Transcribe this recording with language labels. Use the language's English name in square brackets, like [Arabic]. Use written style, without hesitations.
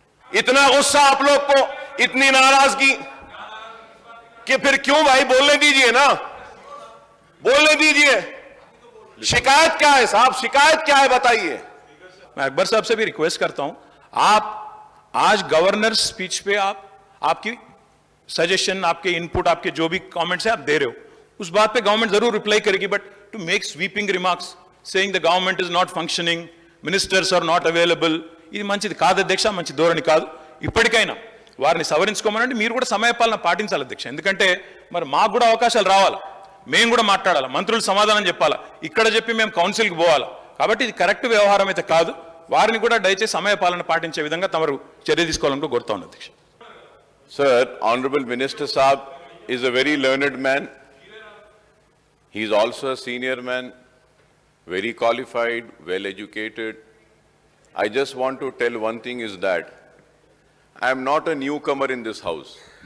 [Urdu] اتنا غصہ آپ لوگ کو, اتنی ناراضگی کہ پھر کیوں بھائی بولنے دیجیے نا, بولنے دیجیے. شکایت کیا ہے صاحب, شکایت کیا ہے بتائیے. میں اکبر صاحب سے بھی ریکویسٹ کرتا ہوں, آپ آج گورنر سپیچ پہ آپ کی سجیشن, آپ کے انپٹ, آپ کے جو بھی کامنٹس ہیں آپ دے رہے ہو, اس بات پہ گورنمنٹ ضرور ریپلائی کرے گی. [English] but to make sweeping remarks saying the government is not functioning, ministers are not available, [Telugu] ఇది మంచిది కాదు అధ్యక్ష, మంచి ధోరణి కాదు. ఇప్పటికైనా వారిని సవరించుకోమనండి. మీరు కూడా సమయపాలన పాటించాలి అధ్యక్ష. ఎందుకంటే మరి మాకు కూడా అవకాశాలు రావాలి, మేము కూడా మాట్లాడాలి, మంత్రులు సమాధానం చెప్పాలి, ఇక్కడ చెప్పి మేము కౌన్సిల్కి పోవాలి. కాబట్టి ఇది కరెక్ట్ వ్యవహారం అయితే కాదు. వారిని కూడా దయచేసి సమయపాలన పాటించే విధంగా తమరు చర్య తీసుకోవాలని కోరుతా ఉన్నాను అధ్యక్ష. [English] Sir, Honorable Minister Saab is a very learned man. He is also a senior man, very qualified, well educated. I just want to tell one thing is that I am not a newcomer in this house.